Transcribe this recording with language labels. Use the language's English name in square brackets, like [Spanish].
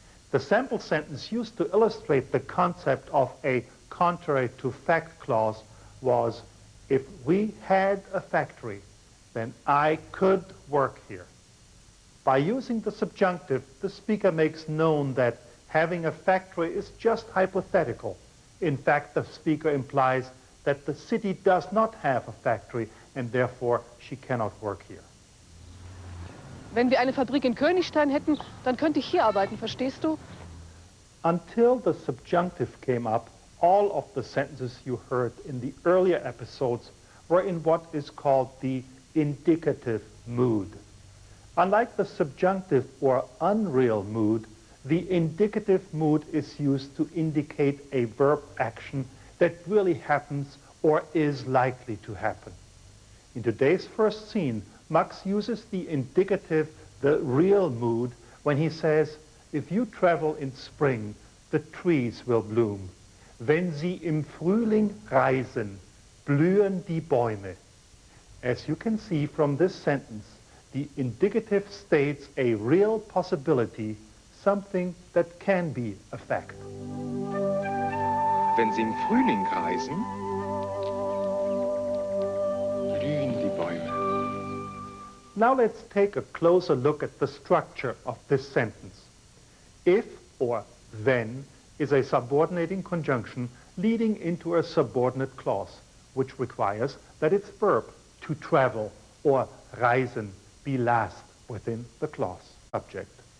[English] The sample sentence used to illustrate the concept of a contrary to fact clause was, if we had a factory, then I could work here. By using the subjunctive, the speaker makes known that having a factory is just hypothetical. In fact, the speaker implies that the city does not have a factory and therefore she cannot work here. [German] Wenn wir eine Fabrik in Königstein hätten, dann könnte ich hier arbeiten, verstehst du? [English] Until the subjunctive came up, all of the sentences you heard in the earlier episodes were in what is called the indicative mood. Unlike the subjunctive or unreal mood, the indicative mood is used to indicate a verb action that really happens or is likely to happen. In today's first scene, Max uses the indicative, the real mood, when he says, if you travel in spring, the trees will bloom. [German] Wenn Sie im Frühling reisen, blühen die Bäume. [English] As you can see from this sentence, the indicative states a real possibility, something that can be a fact. [German] Wenn Sie im Frühling reisen, blühen die Bäume. [English] Now let's take a closer look at the structure of this sentence. If or then is a subordinating conjunction leading into a subordinate clause, which requires that its verb to travel or reisen be last within the clause subject.